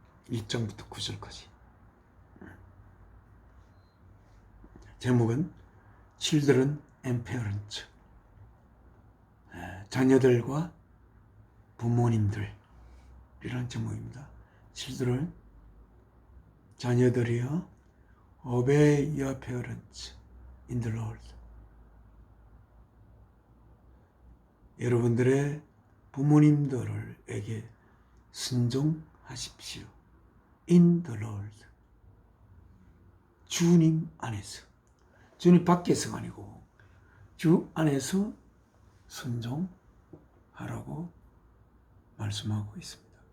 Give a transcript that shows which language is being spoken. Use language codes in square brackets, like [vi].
[ko] 1장부터 9절까지. 제목은 [en] children and parents. [ko] 자녀들과 부모님들 이런 제목입니다. [en] children, 자녀들이여 obey your parents in the Lord. [ko] 여러분들의 부모님들에게 순종하십시오. [en] in the Lord. [ko] 주님 안에서. 주님 밖에서가 아니고 주 안에서 순종하라고 말씀하고 있습니다.